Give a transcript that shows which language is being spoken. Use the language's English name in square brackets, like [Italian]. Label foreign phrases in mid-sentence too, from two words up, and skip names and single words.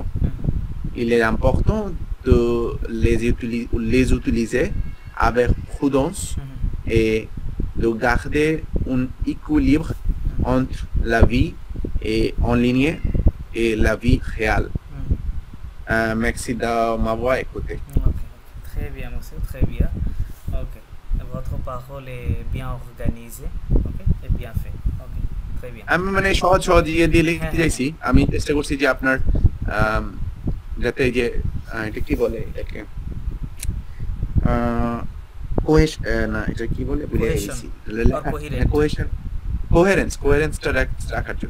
[French] Il est important de les utiliser avec prudence et de garder un équilibre entre la vie en ligne et la vie réelle. Merci de m'avoir écouté. Okay. Très bien, monsieur, très bien. Ok. Votre parole est bien organisée, ok, et bien fait. Ok, très bien. [Bangla] আমি মানে সহজ দিয়ে লিখতে চাইছি। আমি চেষ্টা করছি যে আপনার যাতে যে এটা কি বলে এটাকে না এটা কি বলে ভুলে গেছি। কোহেরেন্সটা রাখার জন্য।